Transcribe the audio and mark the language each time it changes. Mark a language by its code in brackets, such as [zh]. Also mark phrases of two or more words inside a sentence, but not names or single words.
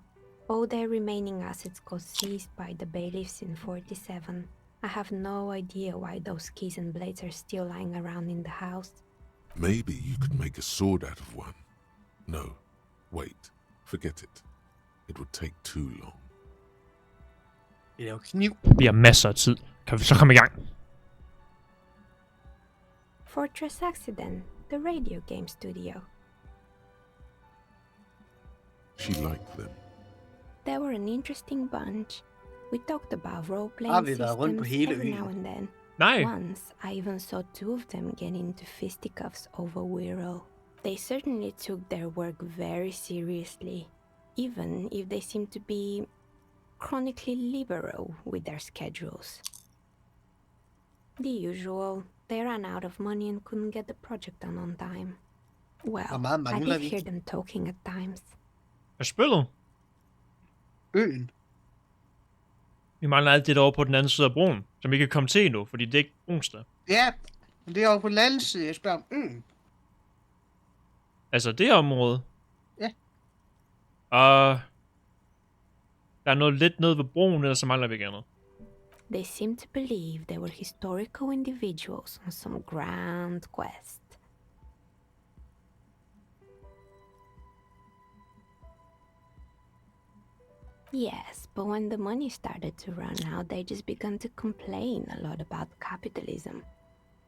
[en] All their remaining assets got seized by the bailiffs in 47. I have no idea why those keys and blades are still lying around in the house. Maybe you could make a sword out of one. No, wait, forget it. It would take too long. [da] Vi har masser af tid. Kan vi så komme i gang? [en] Fortress Accident, the radio game studio. She liked them. They were an interesting bunch. We talked about role-playing systems every now and then. Once, I even saw two of them get into fisticuffs over Wirral. They certainly took their work very seriously, even if they seemed to be chronically liberal with their schedules. The usual, they ran out of money and couldn't get the project done on time. Well, I did hear them talking at times. [da] Hvad spillet? Øen. Vi mangler alt det derovre på den anden side af broen, som vi kan komme til endnu, fordi det er ikke onsdag. Ja, men det er over på den anden side, jeg spørger om øen. Altså det område? Ja. Der er noget lidt nede ved broen, eller så mangler vi ikke andet. [en] They seem to believe they were historical individuals on some grand quest. Yes, but when the money started to run out, they just began to complain a lot about capitalism.